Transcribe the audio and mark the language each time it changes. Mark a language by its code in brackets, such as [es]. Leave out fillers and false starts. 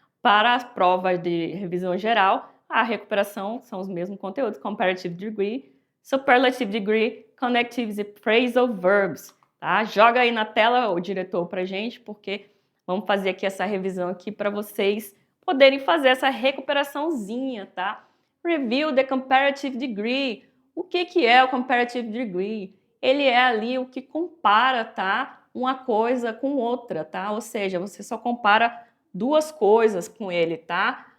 [pt] Para as provas de revisão geral, a recuperação são os mesmos conteúdos: comparative degree, superlative degree, connectives e phrasal verbs, tá? Joga aí na tela o diretor pra gente, porque vamos fazer aqui essa revisão aqui para vocês poderem fazer essa recuperaçãozinha, tá? [en] Review the comparative degree. [pt] O que é o comparative degree? Ele é ali o que compara, tá? Uma coisa com outra, tá? Ou seja, você só compara duas coisas com ele, tá?